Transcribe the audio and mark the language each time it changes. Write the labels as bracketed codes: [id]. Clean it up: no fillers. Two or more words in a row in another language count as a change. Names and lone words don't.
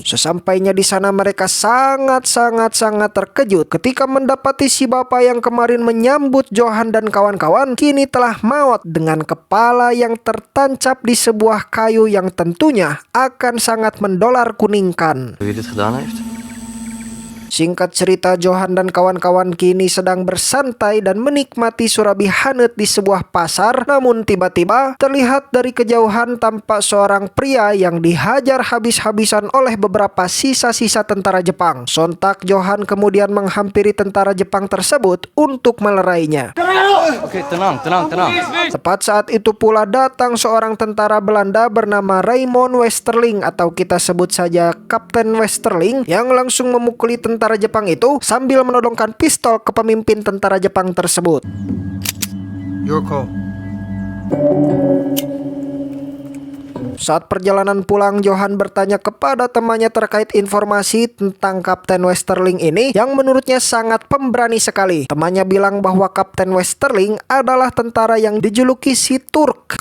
[id] Sesampainya di sana mereka sangat terkejut ketika mendapati si bapak yang kemarin menyambut Johan dan kawan-kawan kini telah maut dengan kepala yang tertancap di sebuah kayu yang tentunya akan sangat mendolar kuningkan. [nl] Wie dit gedaan heeft? [id] Singkat cerita, Johan dan kawan-kawan kini sedang bersantai dan menikmati surabi hangat di sebuah pasar. Namun tiba-tiba terlihat dari kejauhan tampak seorang pria yang dihajar habis-habisan oleh beberapa sisa-sisa tentara Jepang. Sontak Johan kemudian menghampiri tentara Jepang tersebut untuk melerainya. Oke, tenang. Tepat saat itu pula datang seorang tentara Belanda bernama Raymond Westerling atau kita sebut saja Kapten Westerling yang langsung memukuli tentara tentara Jepang itu sambil menodongkan pistol ke pemimpin tentara Jepang tersebut. [en] Your call. [id] Saat perjalanan pulang, Johan bertanya kepada temannya terkait informasi tentang Kapten Westerling ini yang menurutnya sangat pemberani sekali. Temannya bilang bahwa Kapten Westerling adalah tentara yang dijuluki si Turk.